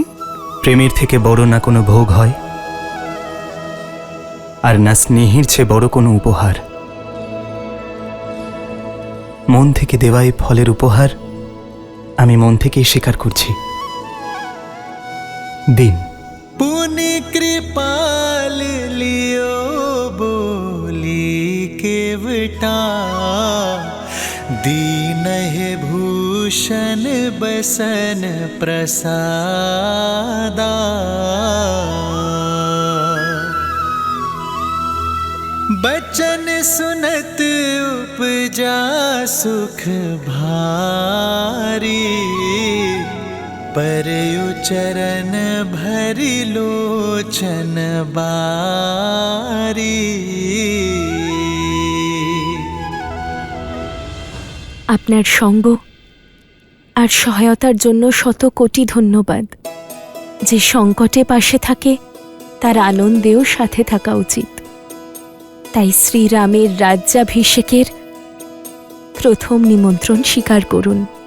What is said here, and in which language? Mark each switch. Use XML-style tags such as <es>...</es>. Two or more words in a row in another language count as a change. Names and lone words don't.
<bn>প্রেমের থেকে বড় না কোনো ভোগ হয়, আর না স্নেহের চেয়ে বড় কোনো উপহার। মন থেকে দেওয়া এই ফলের উপহার আমি মন থেকেই স্বীকার করছি। দিন।</bn> <awa>पुनि कृपाल लियो बोली केवटा, दीन है भूषण बसन प्रसादा। बचन सुनत उपजा सुख भारी, परयु चरण भरि लोचन बारी।</awa> <bn>আপনার সঙ্গ আর সহায়তার জন্য শত কোটি ধন্যবাদ। যে সংকটে পাশে থাকে তার আনন্দেও সাথে থাকা উচিত। তাই শ্রীরামের রাজ্যাভিষেকের প্রথম নিমন্ত্রণ স্বীকার করুন।</bn>